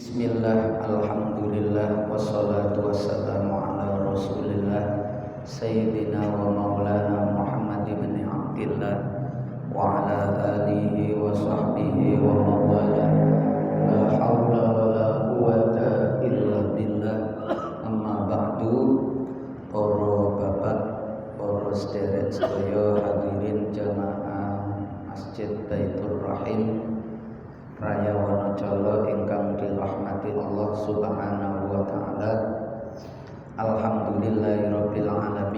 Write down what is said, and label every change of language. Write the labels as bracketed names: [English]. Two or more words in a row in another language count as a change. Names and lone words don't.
[Arabic] بسم الله، الحمد لله، والصلاة والسلام على رسول الله سيدنا ومولانا محمد بن عبد الله وعلى آله وصحبه ومن والاه. لا حول ولا قوة إلا بالله. أما بعد. [Javanese] Para bapak, para sederek sedaya hadirin jamaah Masjid Baitur Rahim Raya Wonocolo ingkang dirahmati Allah [Arabic] سبحانه وتعالى. الحمد لله رب العالمين.